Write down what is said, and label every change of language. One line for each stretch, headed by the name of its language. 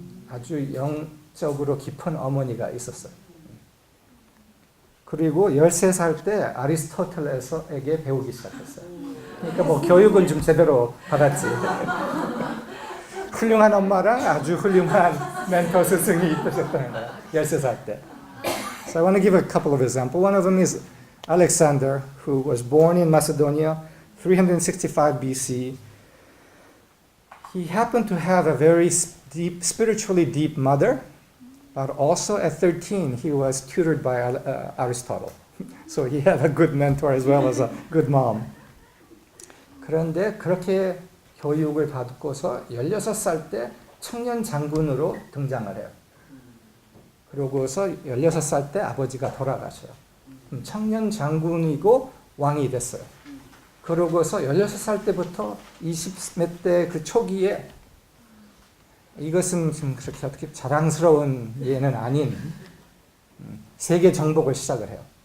Korean: 아주 영적으로 깊은 어머니가 있었어요. 그리고 13살 때 아리스토텔레스에게 배우기 시작했어요. 그러니까 뭐 교육은 좀 제대로 받았지. 훌륭한 엄마랑 아주 훌륭한 멘토 스승이 있으셨다는 거예요. 13살 때.
English: So I want to give a couple of examples. One of them is Alexander, who was born in Macedonia, 365 BC. He happened to have a very deep, spiritually deep mother, But also at 13, he was tutored by Aristotle. So he had a good mentor as well as a good mom.
Korean: 그런데 그렇게 교육을 받고서 16살 때 청년 장군으로 등장을 해요. 그러고서 16살 때 아버지가 돌아가셔요. 청년 장군이고 왕이 됐어요. 그러고서 16살 때부터 20몇 대 그 초기에 이것은 좀 그렇게 어떻게 자랑스러운 예는 아닌 세계 정복을 시작을 해요.